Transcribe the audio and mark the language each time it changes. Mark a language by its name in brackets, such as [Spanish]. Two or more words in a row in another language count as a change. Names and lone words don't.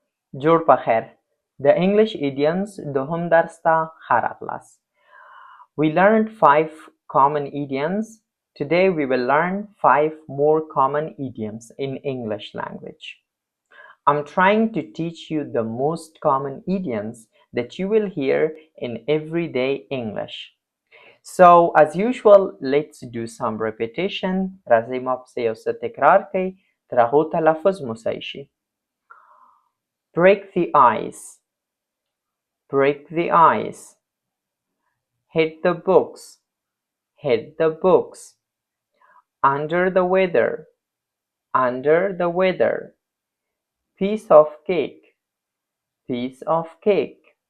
[Pashto] جوړ په خیر. [English] The English idioms [Pashto] دوهم درس ته ښه راغلاست. [English] We learned 5 common idioms. Today we will learn 5 more common idioms in English language. I'm trying to teach you the most common idioms that you will hear in everyday English. So as usual, let's do some repetition. [Pashto] راځئ ما پسې یو څه تکرار کړئ تر هغو تلفظ مو صحیح شي. [English] Break the ice. Break the ice. Hit the books. Hit the books. Under the weather. Under the weather. Piece of cake. Piece of cake.